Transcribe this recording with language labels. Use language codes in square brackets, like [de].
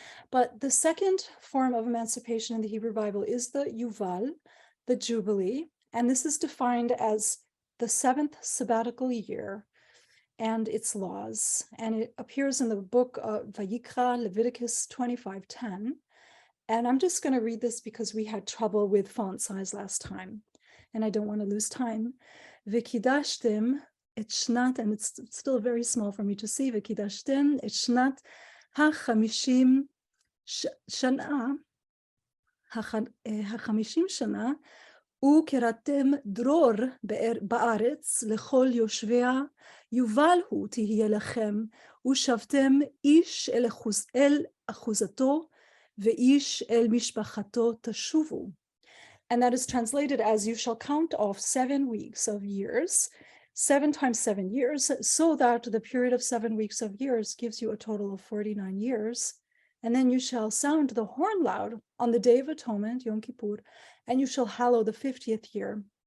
[en] But the second form of emancipation in the Hebrew Bible is the Yuval, the Jubilee, and this is defined as the 7th sabbatical year and its laws, and it appears in the book of Vayikra, Leviticus 25:10. And I'm just going to read this because we had trouble with font size last time, and I don't want to lose time. [he] V'kidashtem et shnat, [en] and it's still very small for me to see. [he] V'kidashtem et shnat ha-chamishim shana, ha-chamishim shana, וקראתם דרור בארץ לכל יושביה, יובל הוא תהיה לכם, ושבתם איש אל אחוזתו, ואיש אל משפחתו תשובו. [en] And that is translated as, you shall count off 7 weeks of years, 7 times 7 years, so that the period of 7 weeks of years gives you a total of 49 years. And then you shall sound the horn loud on the Day of Atonement, Yom Kippur, and you shall hallow the 50th year.